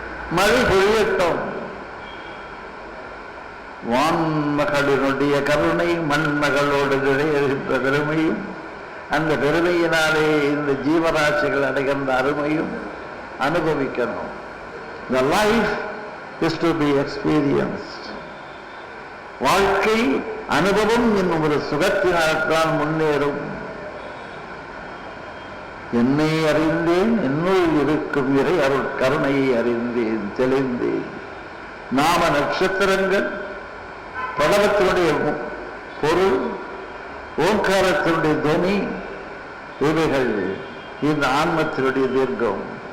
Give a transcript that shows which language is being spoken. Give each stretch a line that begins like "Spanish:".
Tamil: மழை பொழியட்டும். வான்மகளினுடைய கருணை மண்மகளோடு இடையறுகின்ற பெருமையும், அந்த பெருமையினாலே இந்த ஜீவராசிகள் அடைகின்ற அருமையும் அனுபவிக்கணும்.
English: The life is to be experienced.
Tamil: வாழ்க்கை அனுபவம் என்னும் ஒரு சுகத்தினால்தான் முன்னேறும். என்னை அறிந்தேன், என்னுள் இருக்கும் இறை அருள் கருணையை அறிந்தேன், தெளிந்தேன். நாம நட்சத்திரங்கள், படவத்தினுடைய பொருள், ஓங்காரத்தினுடைய துணி, இவைகள் இந்த ஆன்மத்தினுடைய தீர்க்கம்.